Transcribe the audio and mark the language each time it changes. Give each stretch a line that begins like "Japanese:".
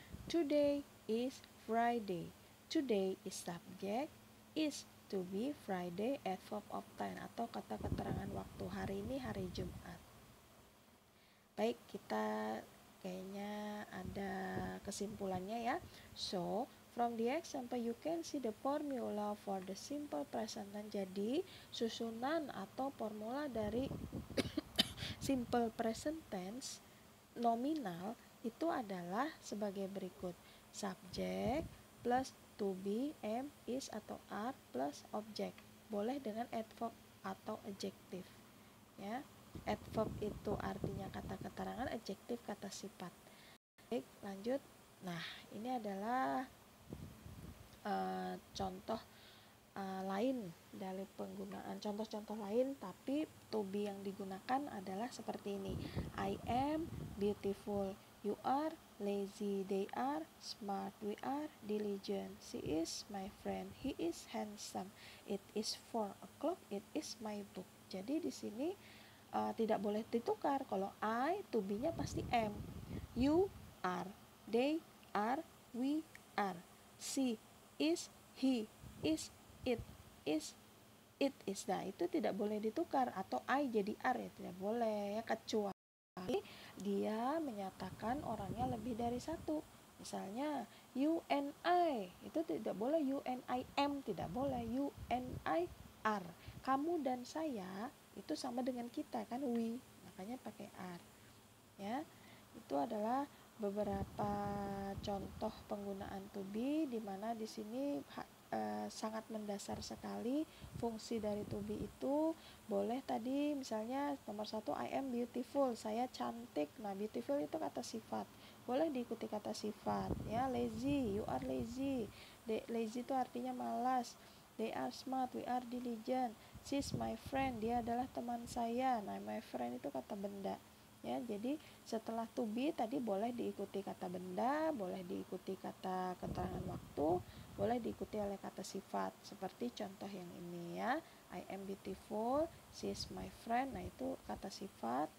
English: Today is Friday. Today is subject, is to be Friday at 4 of 10
Indonesian: atau kata keterangan waktu. Hari ini hari Jumat. Baik, kita kayaknya ada kesimpulannya ya.
English: So, from the example you can see the formula for the simple present tense.
Indonesian: Jadi, susunan atau formula dari simple present tense nominal itu adalah sebagai berikut.
English: Subject plus to be, am, is atau are plus object.
Indonesian: Boleh dengan adverb atau adjective. Ya. Adverb itu artinya kata keterangan, adjective kata sifat. Baik, lanjut. Nah, ini adalah contoh lain dari penggunaan contoh-contoh lain, tapi to be yang digunakan adalah seperti ini.
English: I am beautiful, you are lazy, they are smart, we are diligent, she is my friend, he is handsome, it is 4 o'clock, it is my book.
Indonesian: Jadi di sini tidak boleh ditukar. Kalau I, to be-nya pasti am.
English: You are, they are, we are, she is, he is, it is, it is.
Indonesian: Nah, itu tidak boleh ditukar. Atau I jadi are ya tidak boleh ya, kecuali dia menyatakan orangnya lebih dari satu. Misalnya you and I, itu tidak boleh
English: you and I am,
Indonesian: tidak boleh
English: you and I are.
Indonesian: Kamu dan saya itu sama dengan kita kan, we, makanya pakai are ya. Itu adalah beberapa contoh penggunaan to be, di mana di sini sangat mendasar sekali fungsi dari to be itu. Boleh tadi misalnya nomor 1
English: I am beautiful,
Indonesian: saya cantik. Nah, beautiful itu kata sifat, boleh diikuti kata sifat ya.
English: Lazy, you are lazy. Lazy
Indonesian: itu artinya malas.
English: They are smart, we are diligent.
Indonesian: She's my friend, dia adalah teman saya. Nah, my friend itu kata benda ya. Jadi setelah to be tadi boleh diikuti kata benda, boleh diikuti kata keterangan waktu, boleh diikuti oleh kata sifat seperti contoh yang ini ya.
English: I am beautiful, she is my friend.
Indonesian: Nah, itu kata sifat.